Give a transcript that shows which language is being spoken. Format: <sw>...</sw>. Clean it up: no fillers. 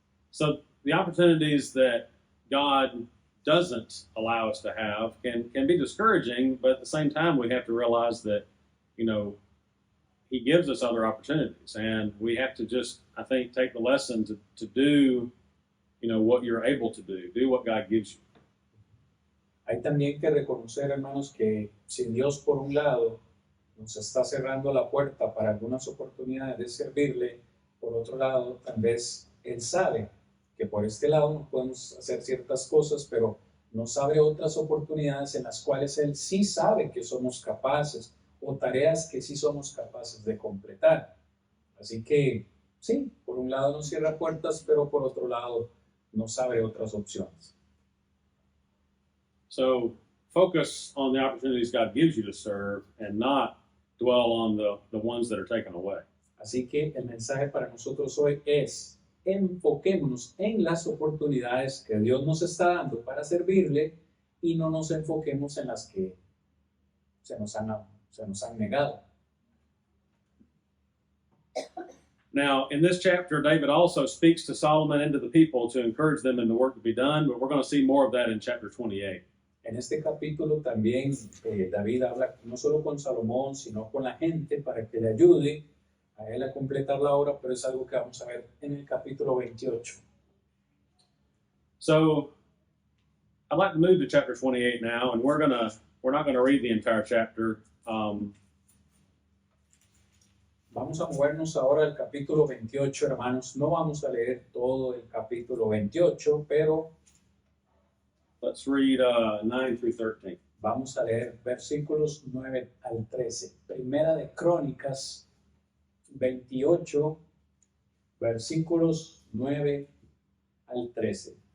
<en>So the opportunities that God doesn't allow us to have can be discouraging, but at the same time, we have to realize that, He gives us other opportunities, and we have to just, I think, take the lesson to do, what you're able to do what God gives you.</en> <es>Hay también que reconocer, hermanos, que si Dios por un lado nos está cerrando la puerta para algunas oportunidades de servirle, por otro lado, tal vez Él sabe que por este lado no podemos hacer ciertas cosas, pero nos abre otras oportunidades en las cuales Él sí sabe que somos capaces, o tareas que sí somos capaces de completar. Así que, sí, por un lado nos cierra puertas, pero por otro lado nos abre otras opciones.</es> <en>So focus on the opportunities God gives you to serve and not dwell on the ones that are taken away.</en> <es>Así que el mensaje para nosotros hoy es: enfoquémonos en las oportunidades que Dios nos está dando para servirle y no nos enfoquemos en las que se nos han negado.</es> <en>Now, in this chapter, David also speaks to Solomon and to the people to encourage them in the work to be done, but we're going to see more of that in chapter 28.</en> <es>En este capítulo también David habla no solo con Salomón, sino con la gente para que le ayude a él a completar la obra, pero es algo que vamos a ver en el capítulo 28.</es> <en>So, I'd like to move to chapter 28 now, and we're not gonna read the entire chapter.</en> <es>Vamos a movernos ahora al capítulo 28, hermanos. No vamos a leer todo el capítulo 28, pero</es> <en>Let's read 9 through 13.</en> <es>vamos a leer versículos 9 al 13. Primera de Crónicas 28, versículos 9 al 13.</es>